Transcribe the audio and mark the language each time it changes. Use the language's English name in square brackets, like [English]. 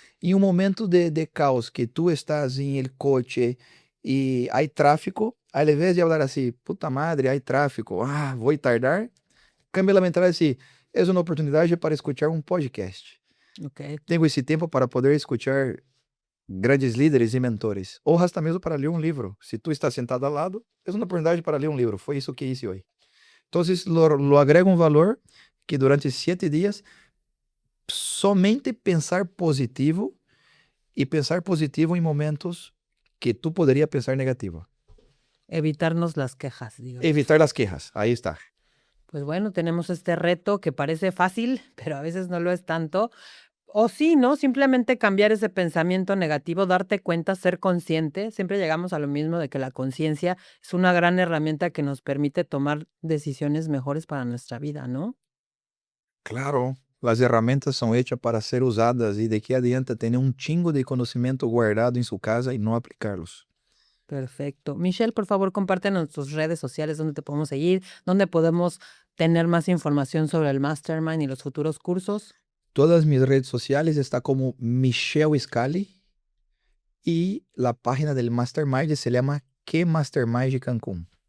[Spanish] En un momento de caos que tú estás en el coche y hay tráfico, al vez de hablar así, puta madre, hay tráfico, voy a tardar, cambia la mentalidad así, es una oportunidad para escuchar un podcast. Ok. Tengo [Portuguese] esse tempo para poder [Spanish] escuchar grandes líderes [Portuguese] e mentores. Ou hasta mesmo para ler um livro. Se tu está sentado ao lado, é uma oportunidade para ler um livro. Foi isso que [Spanish] hice [Portuguese] hoje. Então, lo agrego um valor que durante 7 dias, somente pensar positivo e pensar positivo em momentos que tu poderia pensar negativo. [Spanish] Evitarnos las quejas, digo. [Portuguese] Evitar as quejas. Aí está. [Spanish] Pues bueno, tenemos este reto que parece fácil, pero a veces no lo es tanto. O sí, ¿no? Simplemente cambiar ese pensamiento negativo, darte cuenta, ser consciente. Siempre llegamos a lo mismo de que la conciencia es una gran herramienta que nos permite tomar decisiones mejores para nuestra vida, ¿no? [Portuguese] Claro, as herramientas são hechas para ser usadas e de que adianta ter um chingo de conhecimento guardado em sua casa e não aplicá-los. [Spanish] Perfecto. Michelle, por favor, compártenos tus redes sociales, donde te podemos seguir, donde podemos tener más información sobre el Mastermind y los futuros cursos. Todas mis redes sociales está como Michelle Scali y la página del Mastermind se llama ¿Qué Mastermind de Cancún?